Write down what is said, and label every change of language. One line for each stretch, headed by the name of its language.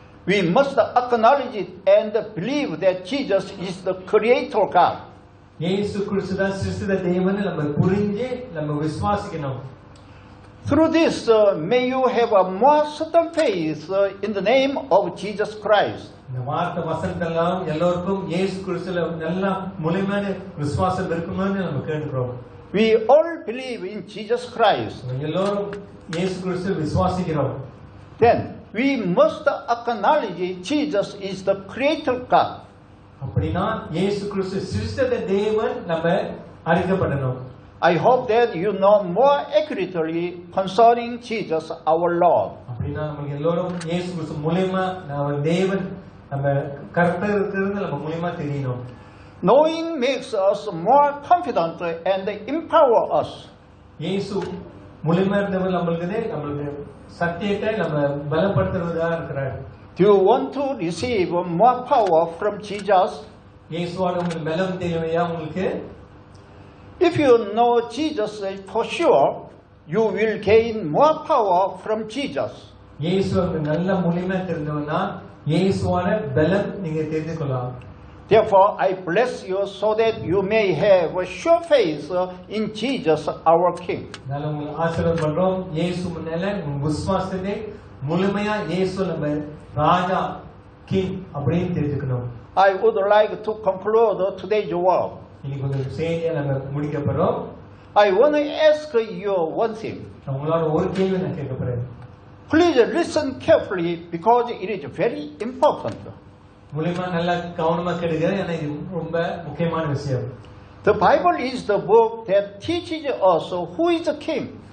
English: We must acknowledge it and believe that Jesus is the creator God.
Tamil: இயேசு கிறிஸ்து தான் சிருஷ்டித்த தேவனை நம்ம புரிஞ்சு நம்ம விசுவாசிக்கணும்.
English: Through this, may you have a more certain faith in the name of Jesus Christ.
Tamil: இந்த வார்த்தை வசனத்தெல்லாம் எல்லோருக்கும் இயேசு கிறிஸ்துல நல்ல முழுமையான விசுவாசம் இருக்குமான்னு நம்ம கேட்கிறோம்.
English: We all believe in Jesus Christ.
Tamil: எல்லோரும் இயேசு கிறிஸ்து விசுவாசிக்கிறோம்.
English: Then we must acknowledge Jesus is the creator God.
Tamil: அப்படினா இயேசு கிறிஸ்து சிருஷ்டித்த தேவன் நம்ம அறிக்கப்படணும்.
English: I hope that you know more accurately concerning Jesus our Lord.
Tamil: அப்படினா நம்ம எல்லோரும் இயேசு கிறிஸ்து மூலமா நம்ம தேவன் நம்ம கர்த்தர் இருக்கிறது நம்ம மூலமா தெரியணும்.
English: Knowing makes us more confident and empower us.
Tamil: இயேசு மூலமா இருந்தவர் நம்மளுக்கு சத்தியத்தை நம்ம பலப்படுத்துறதா இருக்கிறார்.
English: Do you want to receive more power from Jesus?
Tamil: இயேசுவோட உங்களுக்கு பலம் தேவையா உங்களுக்கு?
English: If you know Jesus for sure, you will gain more power from Jesus.
Tamil: இயேசுவுக்கு நல்ல மூலமா தெரிஞ்சவனா இயேசுவோட பலம் நீங்க தெரிந்து கொள்ளலாம்.
English: Therefore, I bless you so that you may have a sure faith in Jesus our King.
Tamil: நான் உங்களுக்கு ஆசீர்வாதம் பண்றோம். இயேசு மேல உங்க விசுவாசத்தை முழுமையா இயேசு நம்ம ராஜா கிங் அப்படின்னு தெரிஞ்சுக்கணும்.
English: I would like to conclude today's word.
Tamil: இன்னைக்கு ஒரு செய்தியை நம்ம முடிக்க போறோம்.
English: I want to ask you one thing.
Tamil: உங்களோட ஒரு கேள்வி நான் கேட்க போறேன்.
English: Please listen carefully because it is very important.
Tamil: முழுமையா நல்லா கவனமா கேளுங்க, ஏன்னா இது ரொம்ப முக்கியமான விஷயம்.
English: The Bible is the book that teaches us who is the king.